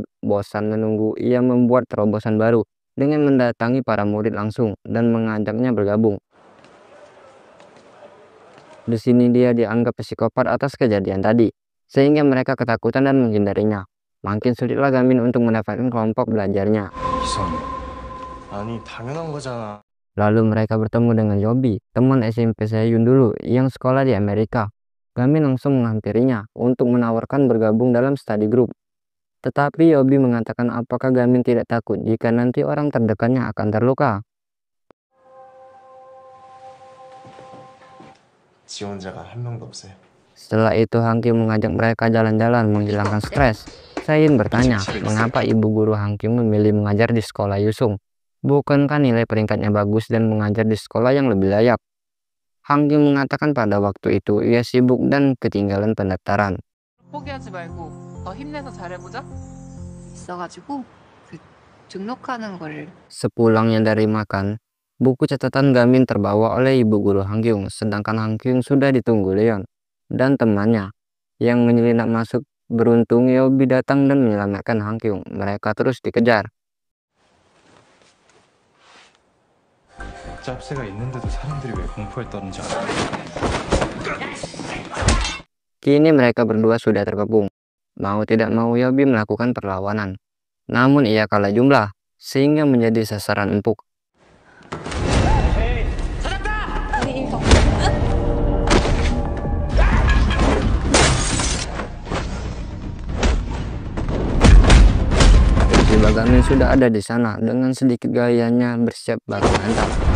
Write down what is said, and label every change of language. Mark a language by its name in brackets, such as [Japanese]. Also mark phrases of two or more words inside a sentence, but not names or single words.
[Indonesian] Bosan menunggu, ia membuat terobosan baru dengan mendatangi para murid langsung dan mengajaknya bergabung. Di sini dia dianggap psikopat atas kejadian tadi, sehingga mereka ketakutan dan menghindarinya. Makin sulitlah Gamin untuk mendapatkan kelompok belajarnya. [Korean] 이상해. 아니, 당연한 거잖아. [Indonesian] Lalu mereka bertemu dengan Yobi, teman SMP Seyun dulu yang sekolah di Amerika. Gamin langsung menghampirinya untuk menawarkan bergabung dalam [English] study group. [Indonesian] Tetapi Yobi mengatakan apakah Gamin tidak takut jika nanti orang terdekatnya akan terluka. [Korean] 지원자가 한 명도 없어요. [Indonesian] Setelah itu Hangkyung mengajak mereka jalan-jalan menghilangkan stres. Seyun bertanya, mengapa ibu guru Hangkyung memilih mengajar di sekolah Yusung? Bukankah nilai peringkatnya bagus dan mengajar di sekolah yang lebih layak? Hangkyung mengatakan pada waktu itu ia sibuk dan ketinggalan pendaftaran. [Korean] 포기하지 말고 더 힘내서 잘해보자. 있어가지고 그 등록하는 거를 [Indonesian] Sepulangnya dari makan, buku catatan Gamin terbawa oleh ibu guru Hangkyung, sedangkan Hangkyung sudah ditunggu Leon dan temannya yang menyelinap masuk. Beruntung Yobi datang dan menyelamatkan Hangkyung. Mereka terus dikejar. [Korean] 짭새가 있는데도 사람들이 왜 공포에 떠는지 알아? [Indonesian] Kini mereka berdua sudah terkepung. Mau tidak mau Yobi melakukan perlawanan. Namun ia kalah jumlah, sehingga menjadi sasaran empuk. Tiba Gamin sudah ada di sana dengan sedikit gayanya bersiap baku hantam.